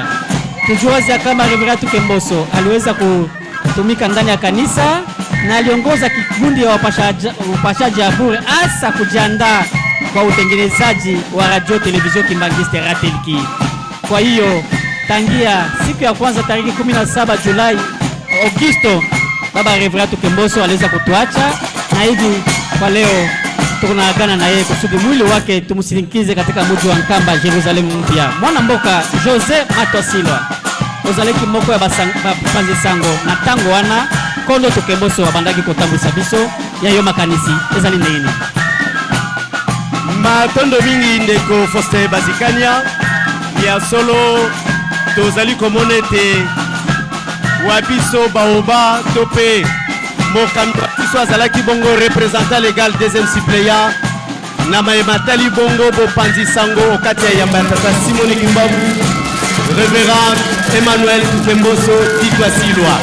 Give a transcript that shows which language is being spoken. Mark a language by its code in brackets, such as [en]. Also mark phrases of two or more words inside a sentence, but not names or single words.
[sw] Tujuazi kama Reverend Tukemboso aliweza kutumika ndani ya kanisa na aliongoza kikundi ya wapashaji ya bure hasa kujiandaa kwa utengenezaji wa radio televizio Kimbangiste Ratelki. Kwa hiyo tangia siku ya kwanza tarehe 17 Julai Augusto baba Reverend Tukemboso aliweza kutuacha na hivi kwa leo tunaagana na yeye kusudi mwili wake tumusindikize katika mji wa Nkamba Yerusalemu mpya. [ln] Mwana mboka Jose Matwasilwa ozaleki moko ya bapanzi sango na tango wana kondo Tukemboso wabandaki kotambwisa biso ya yo makanisi ezali nini matondo mingi ndeko Foster Bazikania ya solo tozali komonete wabiso baoba tope mokambi biso azalaki bongo [fr] représentant légal deuxième suppléant [ln] na matali bongo bopanzi sango okati ya yamba tata Simon Kimbangu Révérend Emmanuel Tukemboso Bitwasilwa.